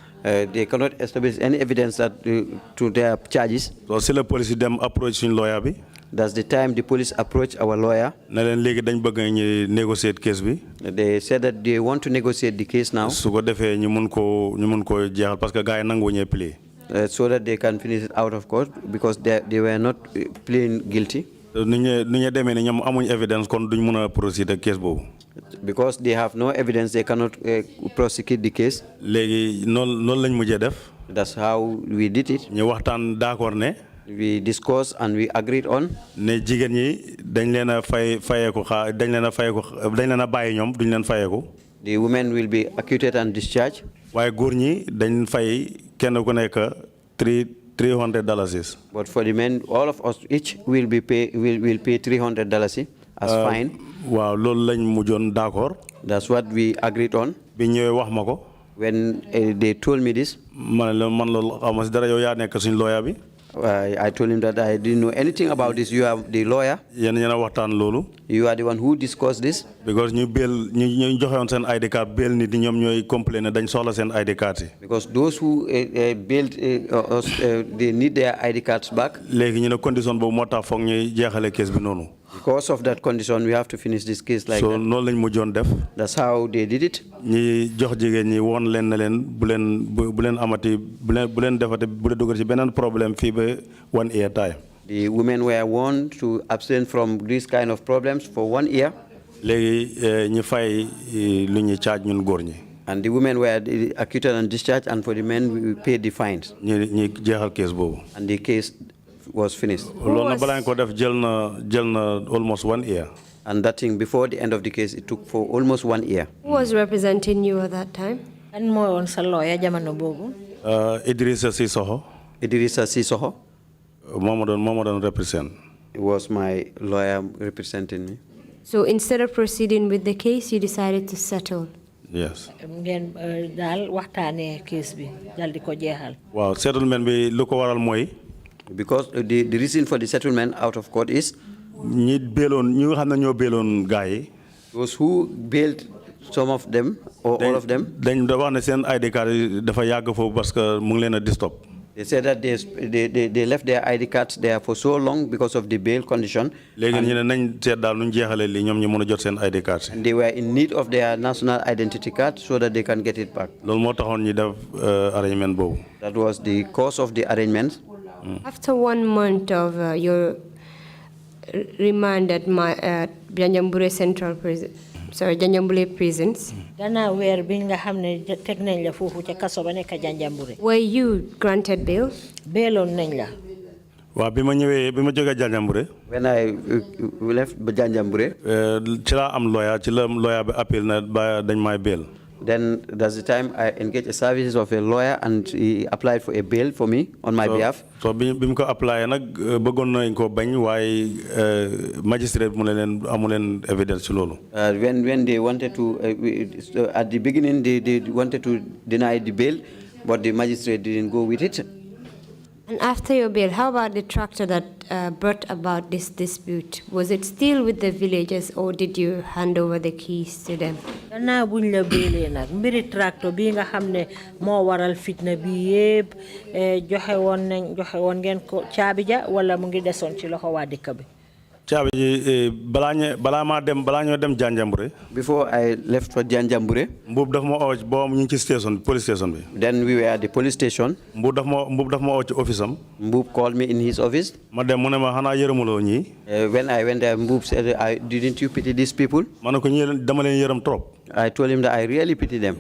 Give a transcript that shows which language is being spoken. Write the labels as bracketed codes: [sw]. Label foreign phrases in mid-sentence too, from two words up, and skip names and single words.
[en] They cannot establish any evidence that to their charges. [wo] So si la police dem approach suñ lawyer bi. [en] That's the time the police approached our lawyer. [wo] Ne leen léegi dañ bëgg ñu negotiate case bi. [en] They said that they want to negotiate the case now. [wo] Su ko defee ñu mun ko jeexal [fr] parce que [wo] gars yi nangu ñee play. [en] So that they can finish it out of court because they were not pleading guilty. [wo] Nu ñu demee ne ñoom amuñ evidence kon duñ mun a proceed ak case boobu. [en] Because they have no evidence, they cannot prosecute the case. [wo] Léegi noonu lañ mujjee def. [en] That's how we did it. [wo] ñu waxtaan d'accord ne. [en] We discussed and we agreed on. [wo] Ne jigéen ñi dañ leen a fayeeku dañ leen a bàyyi ñoom duñ leen fayeeku. [en] The women will be acquitted and discharged. [wo] waaye góor ñi dañ fay kenn ku nekk $300. [en] But for the men, all of us each will pay $300 as fine. [wo] Waaw loolu lañ mujjoon d'accord. [en] That's what we agreed on. [wo] Bi ñëwee wax ma ko. [en] When they told me this, [wo] man loolu xaw ma si dara yow yaa nekk suñ lawyer bi. [en] I told him that I didn't know anything about this. You are the lawyer. [wo] Yéen a waxtaan loolu. [en] You are the one who discussed this. [wo] Because ñu joxe woon seen [en] ID card bail [wo] nit ñi ñoom ñooy complain ne dañ soxla seen [en] ID card [wo] yi. [en] Because those who bailed us, they need their ID cards back. [wo] Léegi ñu ne condition boobu moo tax foog ñuy jeexale case bi noonu. [en] Because of that condition, we have to finish this case like that. [wo] So noonu lañ mujjoon def. [en] That's how they did it. [wo] ñi jox jigéen ñi woon leen na leen bu leen amati bu leen defati bu leen dugal ci beneen problème fii ba [en] 1 year time. The women were warned to abstain from this kind of problems for 1 year. [wo] Léegi ñi fay lu ñuy charge ñun góor ñi. [en] And the women were acquitted and discharged, and for the men we paid the fines. [wo] ñi jeexal case boobu. [en] And the case was finished. [wo] Loolu na balaa ñu ko def jël na [en] almost 1 year. And that thing, before the end of the case, it took for almost 1 year. Who was representing you at that time? And more on [wo] sa lawyer jamono bobu. Idrissa Sissoko. Idrissa Sissoko. Momo represent. [en] It was my lawyer representing me. So instead of proceeding with the case, you decided to settle? Yes. [wo] Ngeen dal waxtane case bi dal di ko jeexal. Wow, settlement bi lu ko waral mooy. [en] Because the reason for the settlement out of court is [wo] ñi nga xam ne ñoo béeloon gars yi. [en] Those who bailed some of them or all of them. [wo] Dañ da wax ne seen [en] ID card [wo] dafa yàgg foofu [fr] parce que [wo] mu ngi leen a disturb. [en] They said that they left their ID cards there for so long because of the bail condition. [wo] Léegi ñu ne nañ seet daal nu ñu jeexalee lii ñoom ñu mën a jot seen [en] ID cards. And they were in need of their national identity card so that they can get it back. Loolu moo taxoon ñu def arrangement boobu. That was the cause of the arrangement. After 1 month of your remand at Janjanbureh Central Prison, Janjanbureh prisons. Were you granted bail? [wo] Waaw bi ma jógee Janjanbureh. [en] When I left Janjanbureh, [wo] ci laa am lawyer ci la lawyer bi appel na ba dañ may bail. [en] Then that's the time I engaged the services of a lawyer and he applied for a bail for me on my behalf. [wo] So bi mu ko apply nag bëggoon nañ ko bañ waaye magistrate mu ne leen amu leen evidence ci loolu. [en] When they wanted to, at the beginning they wanted to deny the bail, but the magistrate didn't go with it. And after your bail, how about the tractor that brought about this dispute? Was it still with the villagers or did you hand over the keys to them? [wo] Gannaaw buñ la bélee nag mbiri tractor bi nga xam ne moo waral fitna bi yépp joxe woon ngeen ko caabi ja wala mu ngi desoon ci loxo waa dëkk bi. Caabi ji balaa ñoo dem Janjanbureh. [en] Before I left for Janjanbureh, [wo] Mbub daf ma oo boo ñu ngi ci police station bi. [en] Then we were at the police station. [wo] Mbub daf ma oo ci office am. [en] Mbub called me in his office. [wo] Ma dem mu ne ma xanaa yërëmuloo ñii. [en] When I went there, Mbub said, didn't you pity these people? [wo] Ma ne ko ñii dama leen yërëm trop. [en] I told him that I really pity them.